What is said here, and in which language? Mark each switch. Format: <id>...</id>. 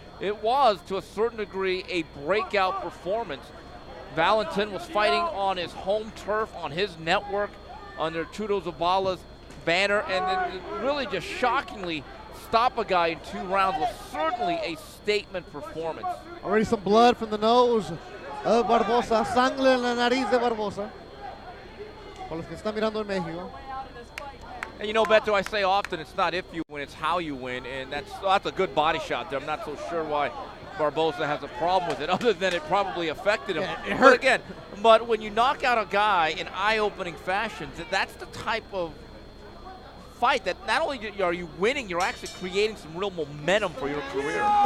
<en>It was, to a certain degree, a breakout performance. Valentin was fighting on his home turf, on his network, under Tudo Zabala's banner, and then really just shockingly stop a guy in 2 rounds was certainly a statement performance. Already some blood from the nose of Barbosa.</en> <es>Sangre en la nariz de Barbosa. Para los que están mirando en México.</es> <en>And you know, Beto, I say often it's not if you win, it's how you win, and that's a good body shot there. I'm not so sure why Barbosa has a problem with it, other than it probably affected him. Yeah, it hurt. But again, when you knock out a guy in eye-opening fashion, that's the type of fight that not only are you winning, you're actually creating some real momentum for your career.</en>